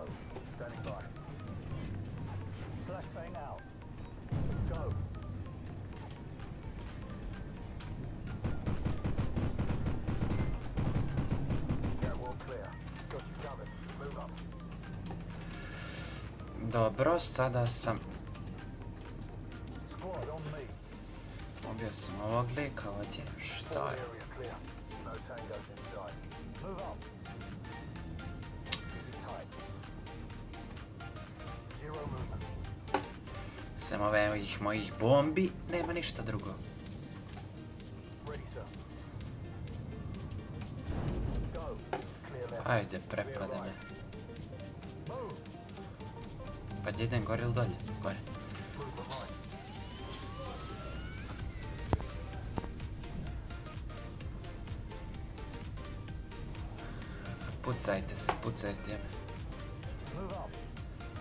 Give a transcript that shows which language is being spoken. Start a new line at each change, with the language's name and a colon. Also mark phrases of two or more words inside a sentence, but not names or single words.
English: Standing by. Flashbang out. Go. Gatwall clear. Got you covered. Move up.
Bosnian: Dobro, sada sam...
English: Squad on me.
Bosnian: Ubio sam ovog lika ovdje. Šta
English: Whole
Bosnian: je?
English: area clear. No tangos inside. Move up. Keep it tight. Zero movement.
Bosnian: Sem ovih mojih bombi, nema ništa drugo.
English: Ready, sir. Go. Clear left.
Bosnian: Ajde, prepade me.
English: Move.
Bosnian: Pa gdje idem, gore ili dolje? Gore.
English: Move behind.
Bosnian: Pucajte se, pucajte me.
English: Move up.